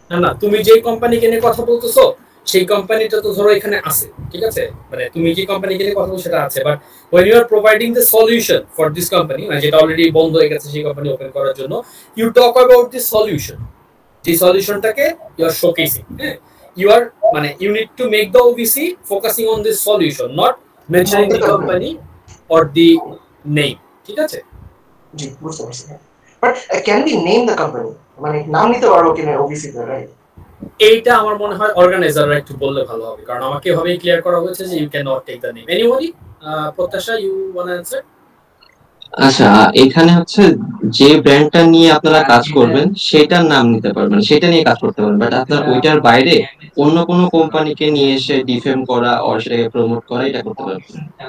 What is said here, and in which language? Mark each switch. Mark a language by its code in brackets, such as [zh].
[bn] না, তুমি যে কোম্পানিকে নিয়ে কথা বলতেছো সেই কোম্পানিটা তো ধরো এখানে আছে, ঠিক আছে? মানে তুমি যে কোম্পানিকে নিয়ে কথা বলছো সেটা আছে, but [en] when you are providing the solution for this company, [bn] মানে যেটা অলরেডি বন্ধ হয়ে গেছে সেই কোম্পানি ওপেন করার জন্য, [en] you talk about the solution, [bn] যে সলিউশনটাকে [en] you are showcasing, [bn] হ্যাঁ? [en] You need to make the OVC focusing on this solution, not mentioning the company or the name, [bn] ঠিক আছে? জি, বুঝতে পারছি। But [en] can be name the company, [bn] মানে নাম নিতে পারবো কিনা ওবিসি তে, রাইট? এইটা আমার মনে হয় অর্গানাইজাররা একটু বললে ভালো হবে, কারণ আমাকে এভাবেই ক্লিয়ার করা হয়েছে যে [en] You can not take the name. Anybody? Prottasha, you want to answer? [bn] আচ্ছা, এখানে হচ্ছে যে ব্র্যান্ডটা নিয়ে আপনারা কাজ করবেন সেটার নাম নিতে পারবেন, সেটা নিয়ে কাজ করতে পারবেন, বাট আপনার ওইটার বাইরে অন্য কোনো কোম্পানিকে নিয়ে এসে ডিফেম করা আর সেটাকে প্রমোট করা এটা করতে পারবেন।